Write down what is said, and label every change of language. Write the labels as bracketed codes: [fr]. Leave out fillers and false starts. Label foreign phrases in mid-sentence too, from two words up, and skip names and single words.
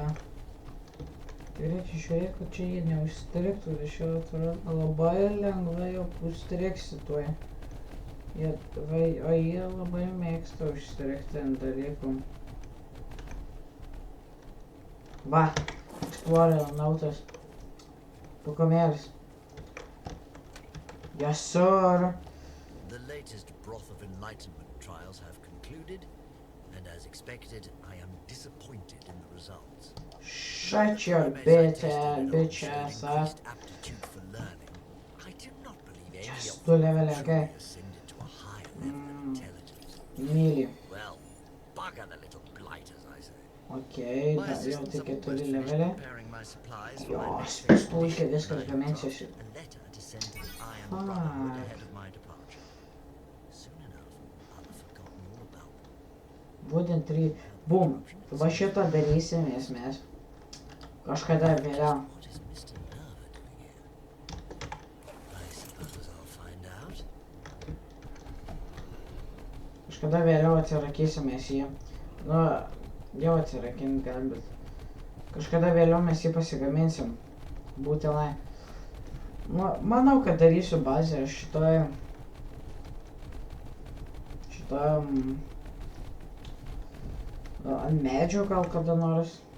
[lt] Reikia žiūrėti, kad čia jie neužstriktų, iš jo atrodo labai lengvai jau užstriksi tuoj. O jie labai mėgsta užstrikti ant dalykų. Va, Explorer nautas. Pukomėlis. [en] Yes, sir. The latest Broth of Enlightenment trials have concluded, and as expected, I am disappointed in the results. Shut your bitch ass up. Aptitude for learning. I do not believe any Just of two level, them okay. truly ascended to a higher level of intelligence. [lt] Myli. [en] Well, bugger the little blighters, I say. Okay, My [lt] jau [en] assistants [lt] tik [en] have [lt] 4 [en] almost finished [lt] levelį. [en] preparing my supplies for my [lt] Jos, [en] next [lt] puikiai [en] expedition, [lt] viskas [en] and I [lt] gaminsiuosi. [en] drafted a letter to send to the Iron Brotherhood ahead of my departure. Soon enough, I'll have forgotten all about them. [lt] Būtent 3. Bum. Va šitą darysim esmės. Kažkada vėliau. [en] What is Mr. Nerva doing here? I suppose I'll find out. [lt] Kažkada vėliau atsirakysimės jį. Nu, jau atsirakint gal, bet... Kažkada vėliau mes jį pasigaminsim. Būtinai. Nu, manau, kad darysiu bazę šitoj... Ant medžio gal kada nors.